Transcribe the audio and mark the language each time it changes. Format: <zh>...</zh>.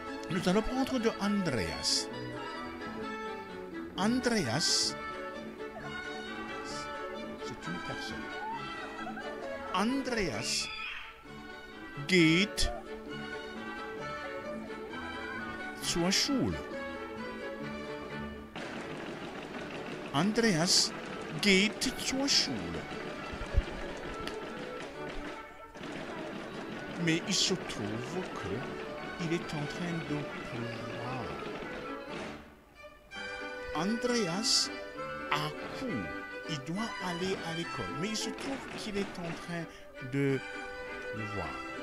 <fr>Nous allons prendre de Andreas. Andreas, c'est une personne.</fr> <de>Andreas geht zur Schule. Andreas geht zur Schule.</de> <fr>Mais il se trouve qu'il est en train de pleuvoir. Andreas a cours. Il doit aller à l'école. Mais il se trouve qu'il est en train de pleuvoir.</fr>